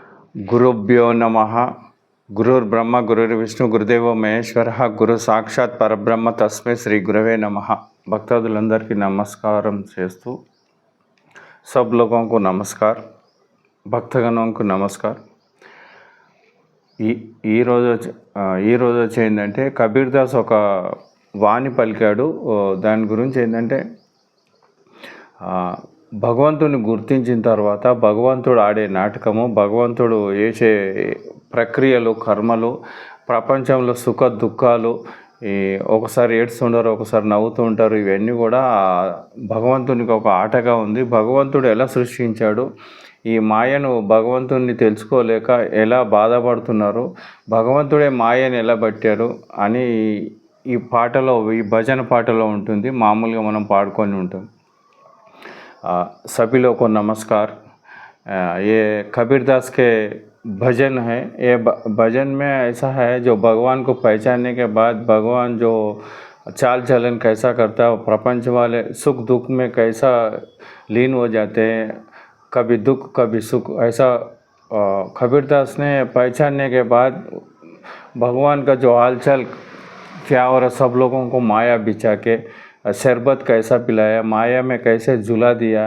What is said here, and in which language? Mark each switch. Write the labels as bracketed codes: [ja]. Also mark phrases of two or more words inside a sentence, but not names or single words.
[sa] गुरुभ्यो नमः। गुरुर्ब्रह्म गुरुर्विष्णु गुरुदेवो महेश्वरः गुरु साक्षात् परब्रह्म तस्मै श्री गुरवे नमः। [te] భక్తాదులందరికీ నమస్కారం చేస్తూ [hi] सब लोगों को नमस्कार, भक्तगण को नमस्कार। [te] ఈరోజు వచ్చి ఏంటంటే కబీర్ దాస్ ఒక వాణి పలికాడు. దాని గురించి ఏంటంటే భగవంతుని గుర్తించిన తర్వాత భగవంతుడు ఆడే నాటకము, భగవంతుడు చేసే ప్రక్రియలు, కర్మలు, ప్రపంచంలో సుఖ దుఃఖాలు, ఒకసారి ఏడుస్తుంటారు, ఒకసారి నవ్వుతూ ఉంటారు. ఇవన్నీ కూడా భగవంతునికి ఒక ఆటగా ఉంది. భగవంతుడు ఎలా సృష్టించాడు, ఈ మాయను భగవంతుని తెలుసుకోలేక ఎలా బాధపడుతున్నారు, భగవంతుడే మాయను ఎలా పట్టారు అని ఈ పాటలో, ఈ భజన పాటలో ఉంటుంది. మామూలుగా మనం పాడుకొని ఉంటాం. [hi] सभी लोगों को नमस्कार। ये कबीर दास के भजन है। ये भजन में ऐसा है जो भगवान को पहचानने के बाद भगवान जो चाल चलन कैसा करता है, प्रपंच वाले सुख दुख में कैसा लीन हो जाते हैं, कभी दुख कभी सुख, ऐसा कबीर दास ने पहचानने के बाद भगवान का जो हालचाल क्या हो रहा, सब लोगों को माया बिछा के शरबत कैसा पिलाया, माया में कैसे झुला दिया।